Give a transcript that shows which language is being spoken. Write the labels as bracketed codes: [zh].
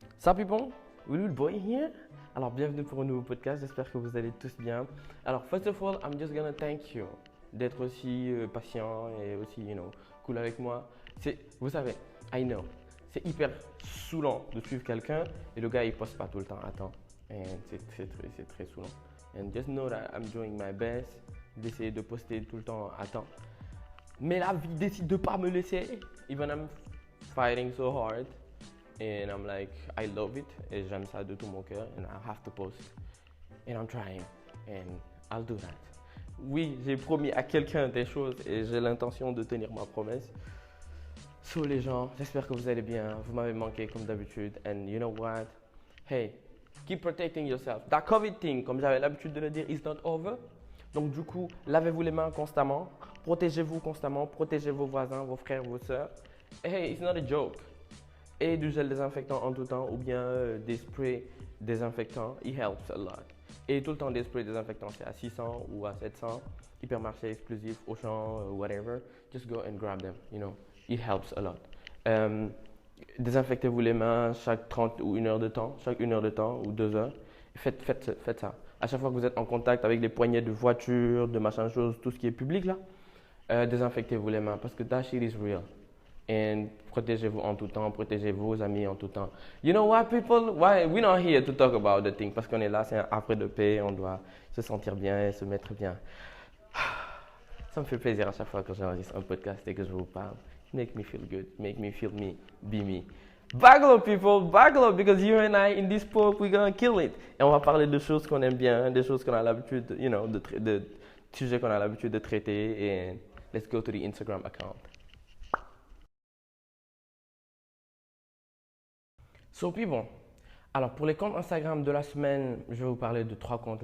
[en] Salut people, Will Boy here. [fr] Alors bienvenue pour un nouveau podcast, j'espère que vous allez tous bien. Alors [en] first of all, I'm just gonna thank you [fr] d'être aussi patient et aussi, cool avec moi. Vous savez, [en] I know, [fr] c'est hyper saoulant de suivre quelqu'un et le gars il poste pas tout le temps à temps. Et c'est très saoulant. [en] And just know that I'm doing my best [fr] d'essayer de poster tout le temps à temps. Mais la vie décide de pas me laisser, [en] even I'm fighting so hard. And I'm like, I love it, [fr] et j'aime ça de tout mon cœur, [en] and I have to post, and I'm trying, and I'll do that. [fr] Oui, j'ai promis à quelqu'un des choses, et j'ai l'intention de tenir ma promesse. So les gens, j'espère que vous allez bien, vous m'avez manqué comme d'habitude, [en] and you know what? Hey, keep protecting yourself. That COVID thing, [fr] comme j'avais l'habitude de le dire, [en] is not over. [fr] Donc du coup, lavez-vous les mains constamment, protégez-vous constamment, protégez vos voisins, vos frères, vos sœurs. [en] Hey, it's not a joke. [fr] Et du gel désinfectant en tout temps ou bien des sprays désinfectants, [en] it helps a lot. [fr] Et tout le temps des sprays désinfectants, c'est à 600 ou à 700, hypermarché exclusif, Auchan, whatever, [en] just go and grab them, it helps a lot. [fr] Désinfectez-vous les mains chaque 30 ou 1 heure de temps, chaque 1 heure de temps ou 2 heures. Faites ça. À chaque fois que vous êtes en contact avec les poignées de voiture, de machin chose, tout ce qui est public là, désinfectez-vous les mains parce que [en] that shit is real. [fr] Et protégez-vous en tout temps, protégez vos amis en tout temps. [en] You know what, people? Why we're not here to talk about the thing? [fr] Parce qu'on est là, c'est un havre de paix, on doit se sentir bien et se mettre bien. Ça me fait plaisir à chaque fois que j'enregistre un podcast et que je vous parle. [en] Make me feel good, make me feel me, be me. Baglo, people, baglo, because you and I in this poke, we're gonna kill it. [fr] Et on va parler de choses qu'on aime bien, des choses qu'on a l'habitude, de sujets qu'on a l'habitude de traiter. [en] Et let's go to the Instagram account. [fr] So people, alors pour les comptes Instagram de la semaine, je vais vous parler de 3 comptes.